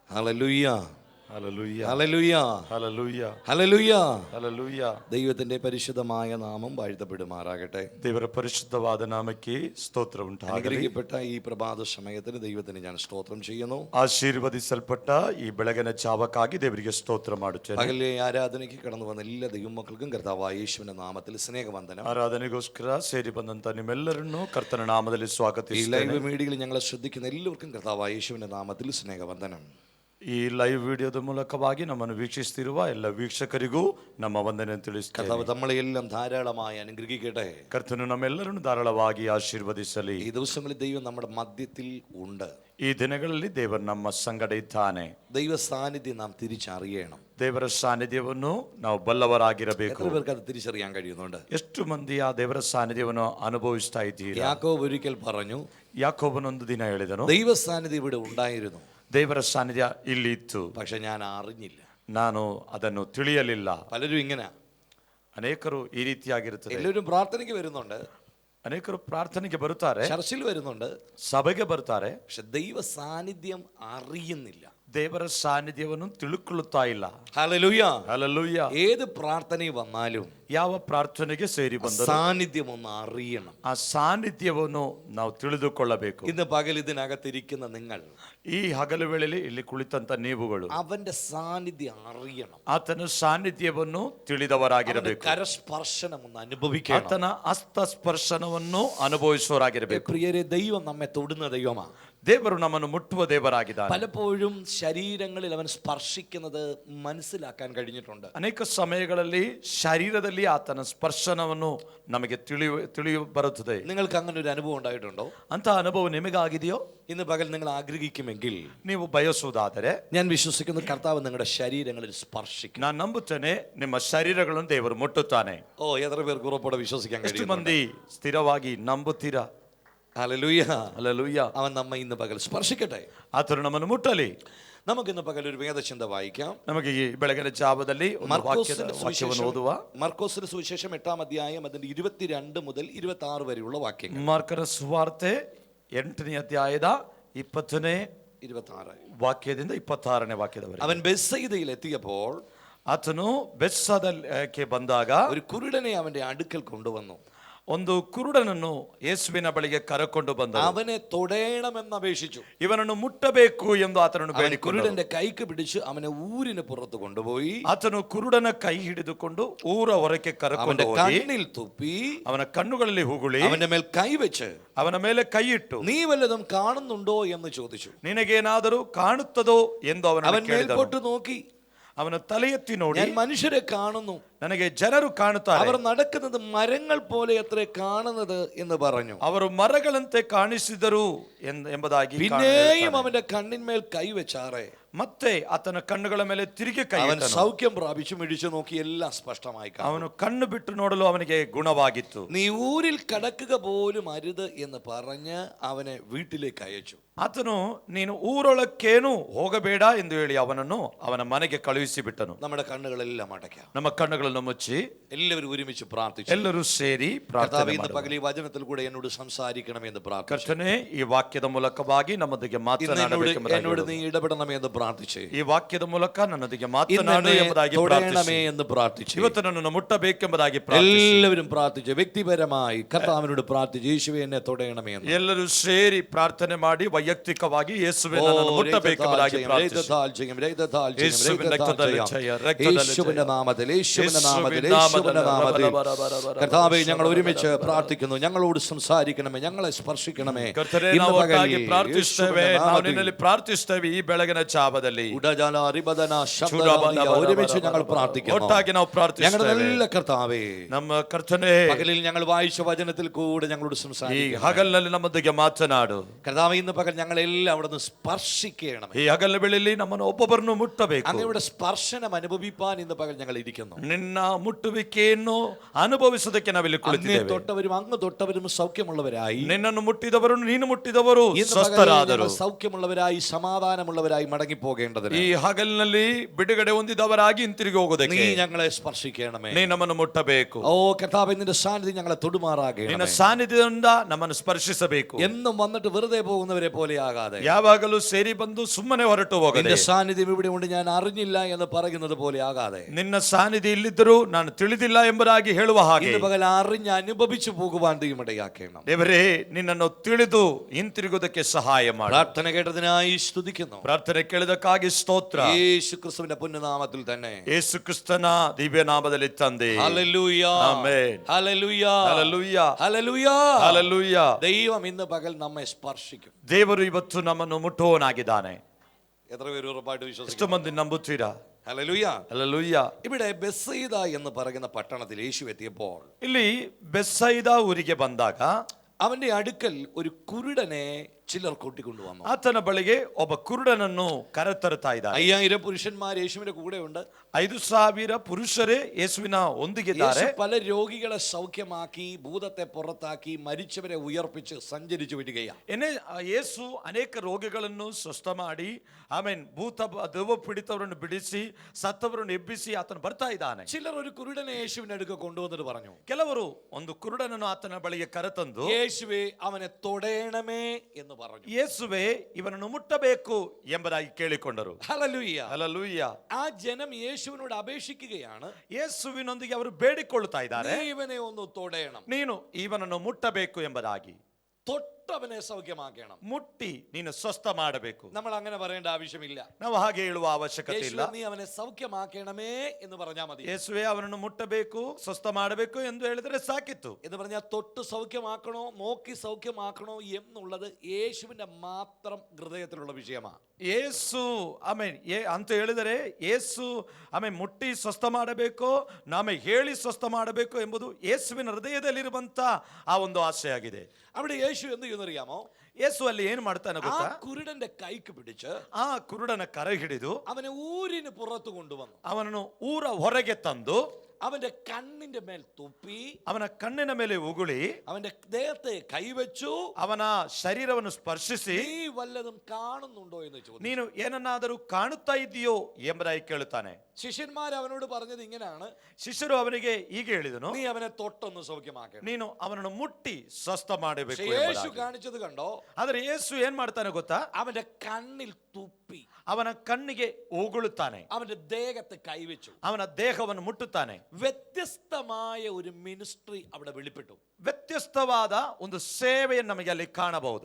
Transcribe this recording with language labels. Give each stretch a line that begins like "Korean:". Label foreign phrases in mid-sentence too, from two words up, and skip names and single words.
Malayalam: ഹല്ലേലൂയ, ഹല്ലേലൂയ, ഹല്ലേലൂയ, ഹല്ലേലൂയ, ഹല്ലേലൂയ. ഹല്ലേലൂയ. ദൈവത്തിന്റെ പരിശുദ്ധമായ നാമം വാഴ്ത്തപ്പെടുമാറാകട്ടെ.
Kannada: ದೇವರ ಪರಿಶುದ್ಧವಾದ ನಾಮಕ್ಕೆ ಸ್ತೋತ್ರ ಉಂಟಾಗಲಿ.
Malayalam: അനുഗ്രഹിക്കപ്പെട്ട ഈ പ്രഭാത സമയത്തിന് ദൈവത്തിന് ഞാൻ സ്തോത്രം ചെയ്യുന്നു.
Kannada: ಆಶೀರ್ವದಿಸಲ್ಪಟ್ಟ ಈ ಬೆಳಗಿನ ಜಾವಕ್ಕಾಗಿ ದೇವರಿಗೆ ಸ್ತೋತ್ರ ಮಾಡುತ್ತೇನೆ.
Malayalam: പകലിലെ ആരാധനയ്ക്ക് കടന്നു വന്ന എല്ലാ ദൈവമക്കൾക്കും കർത്താവായ യേശുവിന്റെ നാമത്തിൽ സ്നേഹവന്ദനം.
Kannada: ಆರಾಧನೆಗೋಸ್ಕರ ಸೇರಿ ಬಂದಂತ ನಿಮ್ಮೆಲ್ಲರನ್ನು ಕರ್ತನ ನಾಮದಲ್ಲಿ
Malayalam: ഈ
Kannada: ಸ್ವಾಗತಿಸುತ್ತೇನೆ.
Malayalam: ലൈവ് മീഡിയയിൽ ഞങ്ങളെ ശ്രദ്ധിക്കുന്ന എല്ലാവർക്കും കർത്താവായ യേശുവിന്റെ നാമത്തിൽ സ്നേഹവന്ദനം.
Kannada: ಈ ಲೈವ್ ವಿಡಿಯೋದ ಮೂಲಕವಾಗಿ ನಮ್ಮನ್ನು ವೀಕ್ಷಿಸುತ್ತಿರುವ ಎಲ್ಲ ವೀಕ್ಷಕರಿಗೂ ನಮ್ಮ ವಂದನೆ ತಿಳಿಸುತ್ತೇವೆ.
Malayalam: കർത്താവ് നമ്മളെല്ലാം ധാരാളമായി അനുഗ്രഹിക്കട്ടെ.
Kannada: ಕರ್ತನು ನಮ್ಮೆಲ್ಲರನ್ನು ಧಾರಾಳವಾಗಿ ಆಶೀರ್ವದಿಸಲಿ.
Malayalam: ഈ ദിവസങ്ങളിൽ ദൈവം നമ്മുടെ മധ്യത്തിൽ ഉണ്ട്.
Kannada: ಈ ದಿನಗಳಲ್ಲಿ ದೇವರು ನಮ್ಮ ಸಂಗಡ ಇದ್ದಾನೆ.
Malayalam: ദൈവ സാന്നിധ്യം നാം തിരിച്ചറിയണം.
Kannada: ದೇವರ ಸಾನ್ನಿಧ್ಯವನ್ನು ನಾವು ಬಲ್ಲವರಾಗಿರಬೇಕು.
Malayalam: എത്ര പേർക്ക് അത് തിരിച്ചറിയാൻ കഴിയുന്നുണ്ട്?
Kannada: ಎಷ್ಟು ಮಂದಿ ಆ ದೇವರ ಸಾನ್ನಿಧ್ಯವನ್ನು ಅನುಭವಿಸ್ತಾ ಇದ್ದೀರಾ?
Malayalam: യാക്കോബ് ഒരിക്കൽ പറഞ്ഞു,
Kannada: ಯಾಕೋಬನೊಂದು ದಿನ ಹೇಳಿದನು,
Malayalam: ദൈവ സാന്നിധ്യം ഇവിടെ ഉണ്ടായിരുന്നു,
Kannada: ದೇವರ ಸಾನ್ನಿಧ್ಯ ಇಲ್ಲಿ ಇತ್ತು,
Malayalam: പക്ഷെ ഞാൻ അറിഞ്ഞില്ല.
Kannada: ನಾನು ಅದನ್ನು ತಿಳಿಯಲಿಲ್ಲ.
Malayalam: പലരും ഇങ്ങനെ,
Kannada: ಅನೇಕರು ಈ ರೀತಿಯಾಗಿರುತ್ತದೆ.
Malayalam: എല്ലാവരും പ്രാർത്ഥനയ്ക്ക് വരുന്നുണ്ട്,
Kannada: ಅನೇಕರು ಪ್ರಾರ್ಥನೆಗೆ ಬರುತ್ತಾರೆ,
Malayalam: ചർച്ചിൽ വരുന്നുണ്ട്,
Kannada: ಸಭೆಗೆ ಬರ್ತಾರೆ,
Malayalam: പക്ഷെ ദൈവ സാന്നിധ്യം അറിയുന്നില്ല.
Kannada: ದೇವರ ಸಾನ್ನಿಧ್ಯವನ್ನು ತಿಳ್ಕೊಳ್ಳುತ್ತಾ ಇಲ್ಲ.
Malayalam: ഹല്ലേലൂയ,
Kannada: ಹಲ್ಲೆಲೂಯ.
Malayalam: ഏത് പ്രാർത്ഥനയിൽ വന്നാലും
Kannada: ಯಾವ ಪ್ರಾರ್ಥನೆಗೆ ಸೇರಿ ಬಂದರೂ
Malayalam: സാന്നിധ്യം ഒന്ന് അറിയണം.
Kannada: ಆ ಸಾನ್ನಿಧ್ಯವನ್ನು ನಾವು ತಿಳಿದುಕೊಳ್ಳಬೇಕು.
Malayalam: ഇന്ന് പകൽ ഇതിനകത്തിരിക്കുന്ന നിങ്ങൾ
Kannada: ಈ ಹಗಲು ವೇಳೆಯಲ್ಲಿ ಇಲ್ಲಿ ಕುಳಿತಂತ ನೀವುಗಳು
Malayalam: അവന്റെ സാന്നിധ്യം അറിയണം.
Kannada: ಆತನ ಸಾನ್ನಿಧ್ಯವನ್ನು ತಿಳಿದವರಾಗಿರಬೇಕು.
Malayalam: കരസ്പർശനം ഒന്ന് അനുഭവിക്കണം.
Kannada: ಆತನ ಹಸ್ತಸ್ಪರ್ಶನವನ್ನು ಅನುಭವಿಸುವವರಾಗಿರಬೇಕು.
Malayalam: പ്രിയരെ, ദൈവം നമ്മെ തൊടുന്ന ദൈവമാണ്.
Kannada: ದೇವರು ನಮ್ಮನ್ನು ಮುಟ್ಟುವ ದೇವರಾಗಿದ್ದಾನೆ.
Malayalam: പലപ്പോഴും ശരീരങ്ങളിൽ അവൻ സ്പർശിക്കുന്നത് മനസ്സിലാക്കാൻ കഴിഞ്ഞിട്ടുണ്ട്.
Kannada: ಅನೇಕ ಸಮಯಗಳಲ್ಲಿ ಶರೀರದಲ್ಲಿ ಆತನ ಸ್ಪರ್ಶನವನ್ನು ನಮಗೆ ತಿಳಿಯ ಬರುತ್ತದೆ.
Malayalam: നിങ്ങൾക്ക് അങ്ങനെ ഒരു അനുഭവം ഉണ്ടായിട്ടുണ്ടോ?
Kannada: ಅಂತ ಅನುಭವ ನಿಮಗಾಗಿದೆಯೋ?
Malayalam: ഇന്ന് പകൽ നിങ്ങൾ ആഗ്രഹിക്കുമെങ്കിൽ
Kannada: ನೀವು ಬಯಸುವುದಾದರೆ
Malayalam: ഞാൻ വിശ്വസിക്കുന്നു കർത്താവ് നിങ്ങളുടെ ശരീരങ്ങളിൽ സ്പർശിക്കും.
Kannada: ನಾನು ನಂಬುತ್ತೇನೆ, ನಿಮ್ಮ ಶರೀರಗಳನ್ನು ದೇವರು ಮುಟ್ಟುತ್ತಾನೆ.
Malayalam: ഓ, എത്ര പേർക്ക് ഉറപ്പോടെ വിശ്വസിക്കാൻ
Kannada: ಎಷ್ಟು
Malayalam: കഴിയും?
Kannada: ಮಂದಿ ಸ್ಥಿರವಾಗಿ ನಂಬುತ್ತೀರಾ?
Malayalam: ഹല്ലേലൂയ,
Kannada: ಹಲ್ಲೆಲೂಯ.
Malayalam: അവൻ നമ്മെ ഇന്ന് പകൽ സ്പർശിക്കട്ടെ.
Kannada: ಆತನು ನಮ್ಮನ್ನು ಮುಟ್ಟಲಿ.
Malayalam: നമുക്കിന്ന് പകൽ ഒരു വേദചിന്ത വായിക്കാം.
Kannada: ನಮಗೆ ಈ ಬೆಳಗಿನ ಜಾವದಲ್ಲಿ ಒಂದು ವಾಕ್ಯವನ್ನು ಓದುವ.
Malayalam: മർക്കോസിന്റെ സുവിശേഷം 8-ാം അധ്യായം അതിന്റെ 22 മുതൽ 26 വരെയുള്ള വാക്യങ്ങൾ.
Kannada: ಮಾರ್ಕನ ಸುವಾರ್ತೆ 8ನೇ ಅಧ್ಯಾಯದ 20ನೇ 26 ವಾಕ್ಯದಿಂದ 26ನೇ ವಾಕ್ಯದವರೆಗೆ.
Malayalam: അവൻ ബെത്സയിദയിൽ എത്തിയപ്പോൾ
Kannada: ಆತನು ಬೆತ್ಸಾದಕ್ಕೆ ಬಂದಾಗ
Malayalam: ഒരു കുരുടനെ അവന്റെ അടുക്കൽ കൊണ്ടുവന്നു.
Kannada: ಒಂದು ಕುರುಡನನ್ನು ಯೇಸುವಿನ ಬಳಿಗೆ ಕರೆಕೊಂಡು ಬಂದನು.
Malayalam: അവനെ തൊടേണമെന്ന് അപേക്ഷിച്ചു.
Kannada: ಇವನನ್ನು ಮುಟ್ಟಬೇಕು ಎಂದು ಆತನನ್ನು
Malayalam: അവൻ
Kannada: ಬೇಡಿಕೊಂಡನು.
Malayalam: കുരുടന്റെ കൈക്ക് പിടിച്ച് അവനെ ഊരിന് പുറത്ത് കൊണ്ടുപോയി
Kannada: ಆತನು ಕುರುಡನ ಕೈ ಹಿಡಿದುಕೊಂಡು ಊರ ಹೊರಕ್ಕೆ ಕರೆಕೊಂಡು
Malayalam: അവന്റെ
Kannada: ಹೋಗಿ
Malayalam: കണ്ണിൽ തുപ്പി
Kannada: ಅವನ ಕಣ್ಣುಗಳಲ್ಲಿ ಹೂಗುಳಿ
Malayalam: അവന്റെ മേൽ കൈവച്ച്
Kannada: ಅವನ ಮೇಲೆ ಕೈ ಇಟ್ಟು,
Malayalam: നീ വല്ലതും കാണുന്നുണ്ടോ എന്ന് ചോദിച്ചു.
Kannada: ನಿನಗೇನಾದರೂ ಕಾಣುತ್ತದೋ ಎಂದು
Malayalam: അവൻ
Kannada: ಅವನನ್ನು ಕೇಳಿದನು.
Malayalam: മേൽപോട്ട് നോക്കി,
Kannada: ಅವನ ತಲೆ ಎತ್ತಿ ನೋಡಿ,
Malayalam: ഞാൻ മനുഷ്യരെ കാണുന്നു,
Kannada: ನನಗೆ ಜನರು ಕಾಣುತ್ತಾರೆ,
Malayalam: അവർ നടക്കുന്നത് മരങ്ങൾ പോലെ അത്ര കാണുന്നത് എന്ന് പറഞ്ഞു.
Kannada: ಅವರು ಮರಗಳಂತೆ ಕಾಣಿಸಿದರು ಎಂಬುದಾಗಿ
Malayalam: പിന്നെയും അവന്റെ കണ്ണിന്മേൽ കൈവച്ചാറേ
Kannada: ಮತ್ತೆ ಆತನ ಕಣ್ಣುಗಳ ಮೇಲೆ ತಿರುಗಿ ಕೈ
Malayalam: അവൻ
Kannada: ಇಟ್ಟನು.
Malayalam: സൗഖ്യം പ്രാപിച്ചു മിഴിച്ചു നോക്കി എല്ലാം സ്പഷ്ടമായി കാണും.
Kannada: ಅವನು ಕಣ್ಣು ಬಿಟ್ಟು ನೋಡಲು ಅವನಿಗೆ ಗುಣವಾಗಿತ್ತು.
Malayalam: നീ ഊരിൽ കടക്കുക പോലും അരുത് എന്ന് പറഞ്ഞ് അവനെ വീട്ടിലേക്ക് അയച്ചു.
Kannada: ಆತನು ನೀನು ಊರೊಳಕ್ಕೇನು ಹೋಗಬೇಡ ಎಂದು ಹೇಳಿ ಅವನನ್ನು ಅವನ ಮನೆಗೆ ಕಳುಹಿಸಿ ಬಿಟ್ಟನು.
Malayalam: നമ്മുടെ കണ്ണുകളെല്ലാം അടയ്ക്കാം.
Kannada: ನಮ್ಮ ಕಣ್ಣುಗಳನ್ನು ಮುಚ್ಚಿ
Malayalam: എല്ലാവരും ഒരുമിച്ച് പ്രാർത്ഥിച്ചു.
Kannada: ಎಲ್ಲರೂ ಸೇರಿ ಪ್ರಾರ್ಥನೆ
Malayalam: കർത്താവേ, ഇന്ന്
Kannada: ಮಾಡೋಣ.
Malayalam: പകൽ ഈ വചനത്തിൽ കൂടെ എന്നോട് സംസാരിക്കണമെന്ന് പ്രാർത്ഥിച്ചു.
Kannada: ಕರ್ತನೇ, ಈ ವಾಕ್ಯದ ಮೂಲಕವಾಗಿ ನಮ್ಮೊಂದಿಗೆ
Malayalam: എന്നോട്
Kannada: ಮಾತನಾಡಬೇಕೆಂಬುದಾಗಿ
Malayalam: നീ ഇടപെടണമേ എന്ന് പ്രാർത്ഥിച്ചു.
Kannada: ಈ ವಾಕ್ಯದ ಮೂಲಕ ನನ್ನೊಂದಿಗೆ
Malayalam: ഇന്ന്
Kannada: ಮಾತನಾಡು
Malayalam: എന്നെ
Kannada: ಎಂಬುದಾಗಿ
Malayalam: തൊടേണമേ
Kannada: ಪ್ರಾರ್ಥಿಸಿ.
Malayalam: എന്ന് പ്രാർത്ഥിച്ചു.
Kannada: ಇವತ್ತು ನನ್ನನ್ನು ಮುಟ್ಟಬೇಕೆಂಬುದಾಗಿ ಪ್ರಾರ್ಥಿಸಿ.
Malayalam: എല്ലാവരും പ്രാർത്ഥിച്ചു. വ്യക്തിപരമായി കർത്താവിനോട് പ്രാർത്ഥിച്ചു, യേശുവേ എന്നെ തൊടേണമേ എന്ന്.
Kannada: ಎಲ್ಲರೂ ಸೇರಿ ಪ್ರಾರ್ಥನೆ ಮಾಡಿ ವೈಯಕ್ತಿಕವಾಗಿ ಯೇಸುವೆ ನನ್ನನ್ನು ಮುಟ್ಟಬೇಕೆಂಬುದಾಗಿ ಪ್ರಾರ್ಥಿಸಿ.
Malayalam: യേശുവിന്റെ നാമത്തിൽ, യേശുവിന്റെ നാമത്തിൽ, യേശുവിന്റെ നാമത്തിൽ കർത്താവേ, ഞങ്ങൾ ഒരുമിച്ച് പ്രാർത്ഥിക്കുന്നു. ഞങ്ങളോട് സംസാരിക്കണമേ, ഞങ്ങളെ സ്പർശിക്കണമേ.
Kannada: ಕರ್ತನೇ, ನಾವು ಒಟ್ಟಾಗಿ ಪ್ರಾರ್ಥಿಸುತ್ತೇವೆ, ನಾವು ನಿನ್ನಲ್ಲಿ ಪ್ರಾರ್ಥಿಸುತ್ತೇವೆ. ಈ ಬೆಳಗಿನ ಜಾವದಲ್ಲಿ
Malayalam: ഒരുമിച്ച് ഞങ്ങൾ പ്രാർത്ഥിക്കുന്നു.
Kannada: ಒಟ್ಟಾಗಿ ನಾವು
Malayalam: ഞങ്ങളുടെ
Kannada: ಪ್ರಾರ್ಥಿಸುತ್ತೇವೆ.
Malayalam: നല്ല കർത്താവേ,
Kannada: ನಮ್ಮ ಕರ್ತನೇ,
Malayalam: പകലിൽ ഞങ്ങൾ വായിച്ച വചനത്തിൽ കൂടെ ഞങ്ങളോട്
Kannada: ಈ
Malayalam: സംസാരിക്കണം.
Kannada: ಹಗಲಿನಲ್ಲಿ ನಮ್ಮೊಂದಿಗೆ ಮಾತನಾಡು.
Malayalam: കർത്താവേ, ഇന്ന് പകൽ ഞങ്ങളെല്ലാം അവിടെ നിന്ന് സ്പർശിക്കണം.
Kannada: ಈ ಹಗಲ ವೇಳೆಯಲ್ಲಿ ನಮ್ಮನ್ನು ಒಬ್ಬೊಬ್ಬರನ್ನು ಮುಟ್ಟಬೇಕು.
Malayalam: അങ്ങയുടെ സ്പർശനം അനുഭവിപ്പാൻ ഇന്ന് പകൽ ഞങ്ങൾ ഇരിക്കുന്നു.
Kannada: ನಿನ್ನ ನಿನ್ನ ಮುಟ್ಟುವಿಕೆಯನ್ನು ಅನುಭವಿಸುವುದಕ್ಕೆ ನಾವಿಲ್ಲಿ
Malayalam: അങ്ങേ
Kannada: ಕುಳಿತಿದ್ದೇವೆ.
Malayalam: തൊട്ടവരും അങ്ങ് തൊട്ടവരും സൗഖ്യമുള്ളവരായി,
Kannada: ನಿನ್ನನ್ನು മുಟ್ಟಿದವರು ನೀನು ಮುಟ್ಟಿದವರು
Malayalam: ഇന്ന് പകൽ
Kannada: ಸ್ವಸ್ಥರಾದರು.
Malayalam: ഞങ്ങൾ സൗഖ്യമുള്ളവരായി സമാധാനമുള്ളവരായി മടങ്ങി പോകേണ്ടതിന്
Kannada: ಈ ಹಗಲಿನಲ್ಲಿ ಬಿಡುಗಡೆ ಹೊಂದಿದವರಾಗಿ ಹಿಂತಿರುಗಿ
Malayalam: നീ
Kannada: ಹೋಗೋದಕ್ಕೆ
Malayalam: ഞങ്ങളെ സ്പർശിക്കണമേ.
Kannada: ನೀ ನಮ್ಮನ್ನು ಮುಟ್ಟಬೇಕು.
Malayalam: ഓ കർത്താവേ, നിന്റെ സാന്നിധ്യം ഞങ്ങളെ
Kannada: ನಿನ್ನ
Malayalam: തൊടുമാറാകണമേ.
Kannada: ಸಾನ್ನಿಧ್ಯದಿಂದ ನಮ್ಮನ್ನು ಸ್ಪರ್ಶಿಸಬೇಕು.
Malayalam: എന്നും വന്നിട്ട് വെറുതെ പോകുന്നവരെ പോലെ ആകാതെ,
Kannada: ಯಾವಾಗಲೂ ಸೇರಿ ಬಂದು ಸುಮ್ಮನೆ ಹೊರಟು ಹೋಗದೆ,
Malayalam: നിന്റെ സാന്നിധ്യം ഇവിടെ ഉണ്ട് ഞാൻ അറിഞ്ഞില്ല എന്ന് പറയുന്നത് പോലെ ആകാതെ,
Kannada: ನಿನ್ನ ಸಾನ್ನಿಧ್ಯ ಇಲ್ಲಿದ್ದರೂ ನಾನು ತಿಳಿದಿಲ್ಲ ಎಂಬುದಾಗಿ ಹೇಳುವ ಹಾಗೆ
Malayalam: ഇന്ന് പകൽ അറിഞ്ഞ് അനുഭവിച്ചു പോകുവാൻ ദൈവമിടയാക്കണം.
Kannada: ದೇವರೇ, ನಿನ್ನನ್ನು ತಿಳಿದು ಹಿಂತಿರುಗುವುದಕ್ಕೆ ಸಹಾಯ ಮಾಡು.
Malayalam: പ്രാർത്ഥന കേട്ടതിനായി സ്തുതിക്കുന്നു.
Kannada: ಪ್ರಾರ್ಥನೆ ಕೇಳಿದಕ್ಕಾಗಿ ಸ್ತೋತ್ರ.
Malayalam: യേശു ക്രിസ്തുവിന്റെ പുണ്യനാമത്തിൽ തന്നെ.
Kannada: ಯೇಸು ಕ್ರಿಸ್ತನ ದಿವ್ಯ ನಾಮದಲ್ಲಿ ತಂದೆ.
Malayalam: ഹല്ലേലൂയ, ആമേൻ. ഹല്ലേലൂയ,
Kannada: ಹಲ್ಲೆಲೂಯ,
Malayalam: ഹല്ലേലൂയ.
Kannada: ಹಲ್ಲೆಲೂಯ.
Malayalam: ദൈവം ഇന്ന് പകൽ നമ്മെ സ്പർശിക്കും.
Kannada: ದೇವರು ಇವತ್ತು ನಮ್ಮನ್ನು ಮುಟ್ಟುವವನಾಗಿದ್ದಾನೆ.
Malayalam: എത്ര പേര് ഉറപ്പായിട്ട്
Kannada: ಎಷ್ಟು
Malayalam: വിശ്വസിക്കുന്നു?
Kannada: ಮಂದಿ ನಂಬುತ್ತೀರಾ?
Malayalam: ഹല്ലേലൂയ.
Kannada: ಹಲ್ಲೆಲೂಯ.
Malayalam: ഇവിടെ ബെത്സയിദ എന്ന് പറയുന്ന പട്ടണത്തിൽ യേശു എത്തിയപ്പോൾ
Kannada: ಇಲ್ಲಿ ಬೆತ್ಸೈದ ಊರಿಗೆ ಬಂದಾಗ
Malayalam: അവന്റെ അടുക്കൽ ഒരു കുരുടനെ ചിലർ കൂട്ടിക്കൊണ്ടുവന്നു.
Kannada: ಆತನ ಬಳಿಗೆ ಒಬ್ಬ ಕುರುಡನನ್ನು ಕರೆತರುತ್ತಾ ಇದ್ದಾರೆ.
Malayalam: 5000 പുരുഷന്മാർ യേശുവിന്റെ കൂടെ ഉണ്ട്.
Kannada: 5,000 ಪುರುಷರೇ ಯೇಸುವಿನ ಒಂದಿಗಿದ್ದಾರೆ.
Malayalam: യേശു പല രോഗികളെ സൗഖ്യമാക്കി, ഭൂതത്തെ പുറത്താക്കി, മരിച്ചവരെ ഉയർപ്പിച്ച് സഞ്ചരിച്ചു വരികയാണ്.
Kannada: ಯೇಸು ಅನೇಕ ರೋಗಿಗಳನ್ನು ಸ್ವಸ್ಥ ಮಾಡಿ, ಆಮೇಲೆ ದೆವ್ವ ಪೀಡಿತವರನ್ನು ಬಿಡಿಸಿ, ಸತ್ತವರನ್ನು ಎಬ್ಬಿಸಿ ಆತನು ಬರ್ತಾ ಇದ್ದಾನೆ.
Malayalam: ചിലർ ഒരു കുരുടനെ യേശുവിന്റെ അടുക്ക കൊണ്ടുവന്നിട്ട് പറഞ്ഞു,
Kannada: ಕೆಲವರು ಒಂದು ಕುರುಡನನ್ನು ಆತನ ಬಳಿಗೆ ಕರೆತಂದು,
Malayalam: യേശുവേ അവനെ തൊടേണമേ എന്ന് പറഞ്ഞു.
Kannada: ಯೇಸುವೆ ಇವನನ್ನು ಮುಟ್ಟಬೇಕು ಎಂಬುದಾಗಿ ಕೇಳಿಕೊಂಡರು.
Malayalam: ഹല്ലേലൂയ.
Kannada: ಹಲ್ಲೆಲೂಯ.
Malayalam: ആ ജനം യേശുവിനോട് അപേക്ഷിക്കുകയാണ്,
Kannada: ಯೇಸುವಿನೊಂದಿಗೆ ಅವರು ಬೇಡಿಕೊಳ್ಳುತ್ತಾ ಇದ್ದಾರೆ,
Malayalam: നീ ഇവനെ ഒന്ന് തൊടേണം,
Kannada: ನೀನು ಇವನನ್ನು ಮುಟ್ಟಬೇಕು ಎಂಬುದಾಗಿ.
Malayalam: തൊട്ടവനെ സൗഖ്യമാക്കണം.
Kannada: ಮುಟ್ಟಿ ನೀನು ಸ್ವಸ್ಥ ಮಾಡಬೇಕು.
Malayalam: നമ്മൾ അങ്ങനെ പറയേണ്ട ആവശ്യമില്ല.
Kannada: ನಾವು ಹಾಗೆ ಹೇಳುವ ಅವಶ್ಯಕತೆ ಇಲ್ಲ.
Malayalam: യേശുവേ നീ അവനെ സൗഖ്യമാക്കണമേ എന്ന് പറഞ്ഞാൽ മതി.
Kannada: ಯೇಸುವೆ ಅವನನ್ನು ಮುಟ್ಟಬೇಕು, ಸ್ವಸ್ಥ ಮಾಡಬೇಕು ಎಂದು ಹೇಳಿದರೆ ಸಾಕಿತ್ತು.
Malayalam: എന്ന് പറഞ്ഞാൽ തൊട്ട് സൗഖ്യമാക്കണോ നോക്കി സൗഖ്യമാക്കണോ എന്നുള്ളത് യേശുവിന്റെ മാത്രം ഹൃദയത്തിലുള്ള വിഷയമാണ്.
Kannada: ಯೇಸು ಅಂತ ಹೇಳಿದರೆ ಯೇಸು ಮುಟ್ಟಿ ಸ್ವಸ್ಥ ಮಾಡಬೇಕು, ನಾಮೆ ಹೇಳಿ ಸ್ವಸ್ಥ ಮಾಡಬೇಕು ಎಂಬುದು ಯೇಸುವಿನ ಹೃದಯದಲ್ಲಿರುವಂತ ಆ ಒಂದು ಆಸೆಯಾಗಿದೆ.
Malayalam: അവിടെ യേശു എന്ത് ചെയ്യുന്നറിയാമോ?
Kannada: ಯೇಸು ಅಲ್ಲಿ ಏನು ಮಾಡ್ತಾನೆ
Malayalam: ആ
Kannada: ಗೊತ್ತಾ?
Malayalam: കുരുടന്റെ കൈക്ക് പിടിച്ച്
Kannada: ಆ ಕುರುಡನ ಕರೆ ಹಿಡಿದು
Malayalam: അവനെ ഊരിന് പുറത്തു കൊണ്ടുവന്നു.
Kannada: ಅವನನ್ನು ಊರ ಹೊರಗೆ ತಂದು
Malayalam: അവന്റെ കണ്ണിന്റെ മേൽ തുപ്പി,
Kannada: ಅವನ ಕಣ್ಣಿನ ಮೇಲೆ ಉಗುಳಿ,
Malayalam: അവന്റെ ദേഹത്തെ കൈവച്ചു,
Kannada: ಅವನ ಶರೀರವನ್ನು ಸ್ಪರ್ಶಿಸಿ,
Malayalam: നീ വല്ലതും കാണുന്നുണ്ടോ എന്ന് ചോദിച്ചു.
Kannada: ನೀನು ಏನನ್ನಾದರೂ ಕಾಣುತ್ತಾ ಇದೆಯೋ ಎಂಬುದಾಗಿ ಕೇಳುತ್ತಾನೆ.
Malayalam: ശിഷ്യന്മാർ അവനോട് പറഞ്ഞത് ഇങ്ങനെയാണ്,
Kannada: ಶಿಷ್ಯರು ಅವನಿಗೆ ಹೀಗೆ ಹೇಳಿದನು,
Malayalam: നീ അവനെ തൊട്ടൊന്ന് സൗഖ്യമാക്കണം.
Kannada: ನೀನು ಅವನನ್ನು ಮುಟ್ಟಿ ಸ್ವಸ್ಥ ಮಾಡಬೇಕು
Malayalam: യേശു
Kannada: ಎಂಬುದಾಗಿ.
Malayalam: കാണിച്ചത് കണ്ടോ?
Kannada: ಆದ್ರೆ ಯೇಸು ಏನ್ ಮಾಡ್ತಾನೆ ಗೊತ್ತಾ?
Malayalam: അവന്റെ കണ്ണിൽ തുപ്പി,
Kannada: ಅವನ ಕಣ್ಣಿಗೆ ಉಗುಳುತ್ತಾನೆ,
Malayalam: അവന്റെ ദേഹത്തെ കൈവച്ചു,
Kannada: ಅವನ ದೇಹವನ್ನು ಮುಟ್ಟುತ್ತಾನೆ.
Malayalam: വ്യത്യസ്തമായ ഒരു മിനിസ്ട്രി അവിടെ വെളിപ്പെട്ടു.
Kannada: ವ್ಯತ್ಯಸ್ತವಾದ ಒಂದು ಸೇವೆಯನ್ನು ನಮಗೆ ಅಲ್ಲಿ ಕಾಣಬಹುದು.